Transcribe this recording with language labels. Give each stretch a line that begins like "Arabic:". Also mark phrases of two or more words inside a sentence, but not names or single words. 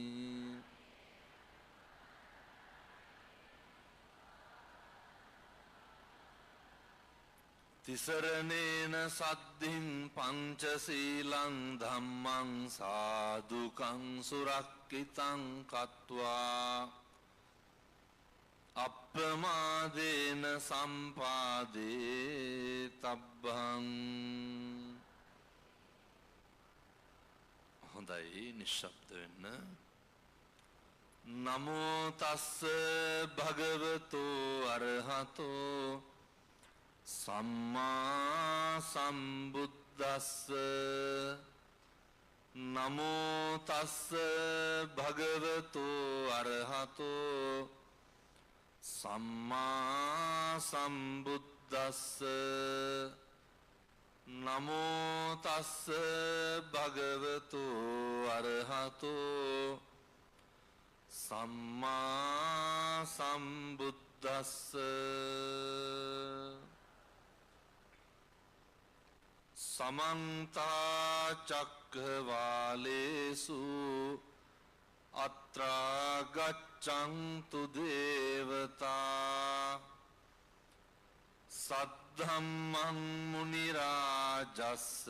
Pali: ติสรเนนสัตถิงปัญจศีลังธัมมังสาธุกังสุรักขิตังกัตวา อัปปมาเดนสัมปาเดตับบัง
Sinhala: හොඳයි නිශ්ශබ්ද වෙන්න
Pali: නමෝ තස්ස භගවතු අරහතෝ සම්මා සම්බුද්දස්ස නමෝ තස්ස භගවතු අරහතෝ සම්මා සම්බුද්දස්ස නමෝ තස්ස භගවතු අරහතෝ සම්මා සම්බුද්දස්ස සමන්ත චක්ඛවාලේසු අත්‍රා ගච්ඡන්තු දේවතා සත් සද්ධම්මං මුනි රාජස්ස